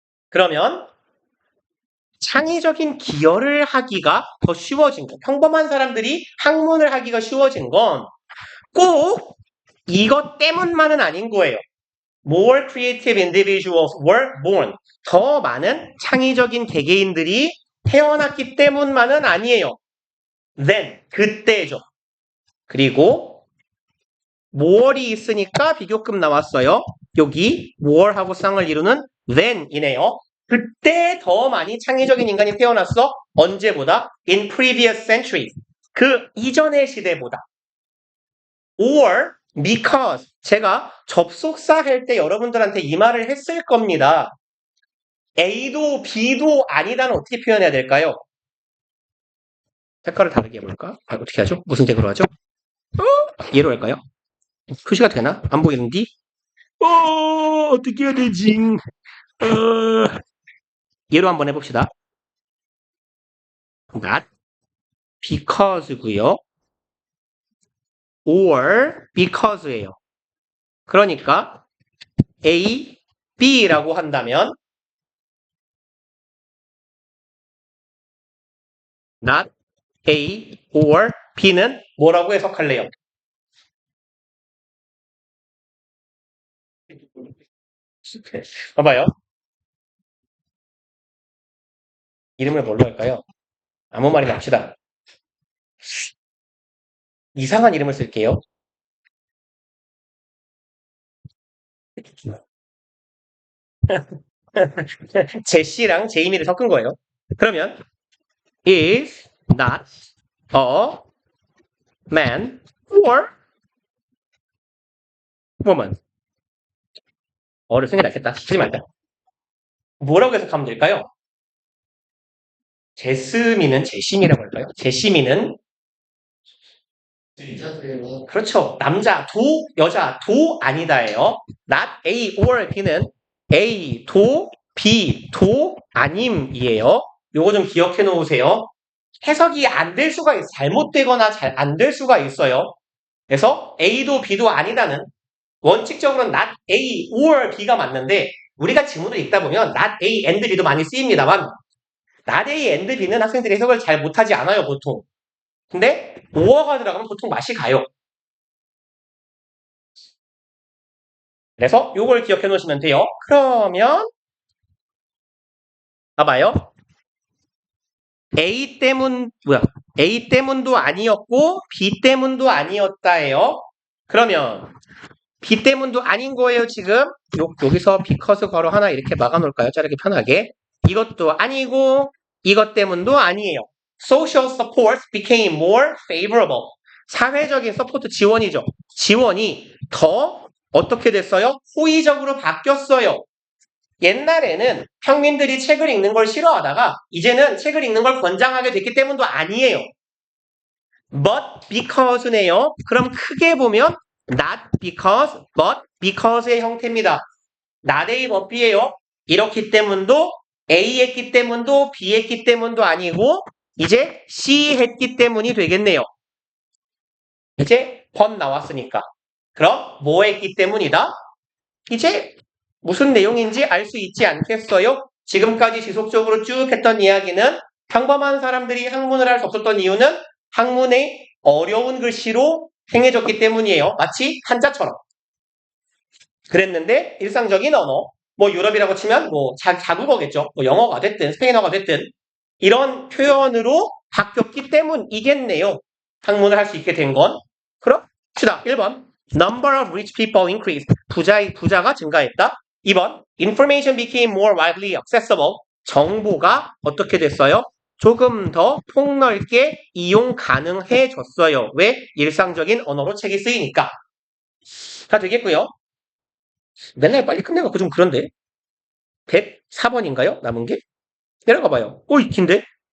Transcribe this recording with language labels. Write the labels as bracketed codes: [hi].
[ko] 그러면 창의적인 기여를 하기가 더 쉬워진 거. 평범한 사람들이 학문을 하기가 쉬워진 건 꼭 이것 때문만은 아닌 거예요. [en] More creative individuals were born. [ko] 더 많은 창의적인 개개인들이 태어났기 때문만은 아니에요. Then, 그때죠. 그리고 more이 있으니까 비교급 나왔어요. 여기 more하고 쌍을 이루는 then이네요. 그때 더 많이 창의적인 인간이 태어났어. 언제보다? [en] In previous centuries. [ko] 그 이전의 시대보다. [en] Or because [ko] 제가 접속사 할 때 여러분들한테 이 말을 했을 겁니다. A도 B도 아니다는 어떻게 표현해야 될까요? 색깔을 다르게 해볼까? 어떻게 하죠? 무슨 색으로 하죠? 얘로 할까요? 표시가 되나? 안 보이는디? 어떻게 해야 되지? 얘로 한번 해봅시다. not because고요. or because예요. 그러니까 A, B라고 한다면 not A or B는 뭐라고 해석할래요? 봐봐요. 이름을 뭘로 할까요? 아무 말이나 합시다. 이상한 이름을 쓸게요. 제시랑 제이미를 섞은 거예요. 그러면 [en] is not a man or woman. [ko] 어를 쓰는 게 낫겠다. 쓰지 말자. 뭐라고 해석하면 될까요? 제스미는 제시미라고 할까요? 제시미는 여자들은 그렇죠. 남자, 도, 여자, 도 아니다예요. not A or B는 A, 도, B, 도, 아님이에요. 요거 좀 기억해 놓으세요. 해석이 안 될 수가 있어요. 잘못되거나 잘 안 될 수가 있어요. 그래서 A도 B도 아니다는 원칙적으로는 not A or B가 맞는데 우리가 지문을 읽다 보면 not A and B도 많이 쓰입니다만 not A and B는 학생들이 해석을 잘 못하지 않아요, 보통. 근데 or가 들어가면 보통 맛이 가요. 그래서 요걸 기억해 놓으시면 돼요. 그러면 봐봐요. A 때문도 아니었고 B 때문도 아니었다예요. 그러면 B 때문도 아닌 거예요, 지금. 여기서 because 괄호 하나 이렇게 막아 놓을까요? 자르기 편하게. 이것도 아니고 이것 때문도 아니에요. [en] Social support became more favorable. [ko] 사회적인 서포트 지원이죠. 지원이 더 어떻게 됐어요? 호의적으로 바뀌었어요. 옛날에는 평민들이 책을 읽는 걸 싫어하다가 이제는 책을 읽는 걸 권장하게 됐기 때문도 아니에요. But because네요. 그럼 크게 보면 not because, but because의 형태입니다. not A, but B예요. 이렇기 때문도 A 했기 때문도 B 했기 때문도 아니고 이제 C 했기 때문이 되겠네요. 이제 but 나왔으니까. 그럼 뭐 했기 때문이다? 이제 무슨 내용인지 알 수 있지 않겠어요? 지금까지 지속적으로 쭉 했던 이야기는 평범한 사람들이 학문을 할 수 없었던 이유는 학문의 어려운 글씨로 행해졌기 때문이에요. 마치 한자처럼. 그랬는데 일상적인 언어, 뭐 유럽이라고 치면 뭐 자국어겠죠. 뭐 영어가 됐든 스페인어가 됐든 이런 표현으로 바뀌었기 때문이겠네요. 학문을 할 수 있게 된 건. 그럽시다. 1번. [en] Number of rich people increased. [ko] 부자가 증가했다. 2번. [en] Information became more widely accessible. [ko] 정보가 어떻게 됐어요? 조금 더 폭넓게 이용 가능해졌어요. 왜? 일상적인 언어로 책이 쓰이니까. 다 되겠고요. 맨날 빨리 끝내갖고 좀 그런데. 104번인가요? 남은 게? 내려가 봐요. 오, 긴데?